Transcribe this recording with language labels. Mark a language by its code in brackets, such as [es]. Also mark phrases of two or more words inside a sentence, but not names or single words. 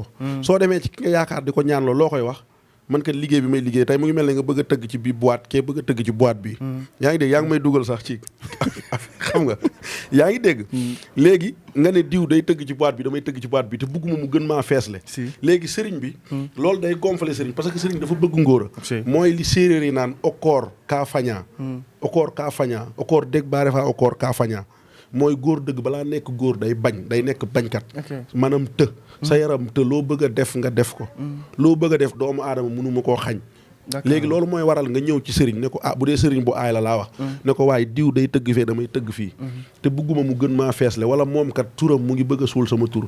[wo] soo demee ci ki nga yaakaar di ko ñaanloo loo koy wax. man kat liggéey bi may liggéey tey mu ngi mel ne nga bëgg a tëgg ci bi boîte kee bëgg a tëgg ci boîte bi. yaa ngi dégg yaa ngi may dugal sax ci xam nga yaa ngi dégg. léegi nga ne diw day tëgg ci boîte bi damay tëgg ci boîte bi te bëgguma mu gën maa feesle. léegi sëriñ bi. loolu day gonfler sëriñ parce que sëriñ dafa bëgg ngóora. mooy li séeréer yi naan [srr] okkoor kaa fañaa. okkoor kaa fañaa okkoor dégg baare faa okkoor kaa fañaa. [wo] mooy góor dëgg balaa nekk góor day bañ day nekk bañkat. maanaam të. sa yaram te loo bëgg a def nga def ko. loo bëgg a def doomu aadama mënuma koo xañ. léegi loolu mooy waral nga ñëw ci sëriñ ne ko bu dee sëriñ bu aay la laa wax. ne ko waaye diw day tëgg fee damay tëgg fii. te bëgguma mu gën maa feesle wala moom kat turam mu ngi bëgg a suul sama tur.